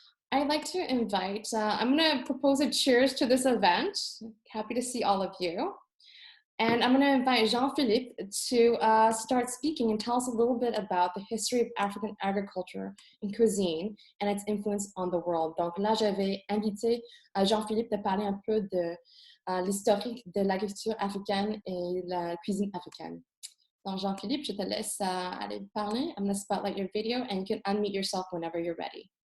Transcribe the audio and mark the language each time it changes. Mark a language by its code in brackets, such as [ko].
[en] I'd like to invite, I'm going to propose a cheers to this event. Happy to see all of you. And I'm going to invite Jean-Philippe to start speaking and tell us a little bit about the history of African agriculture and cuisine and its influence on the world. [fr] Donc là, j'avais invité Jean-Philippe de parler un peu de l'historique de l'agriculture africaine et la cuisine africaine. Donc Jean-Philippe, je te laisse aller parler. [en] I'm going to spotlight your video and you can unmute yourself whenever you're ready.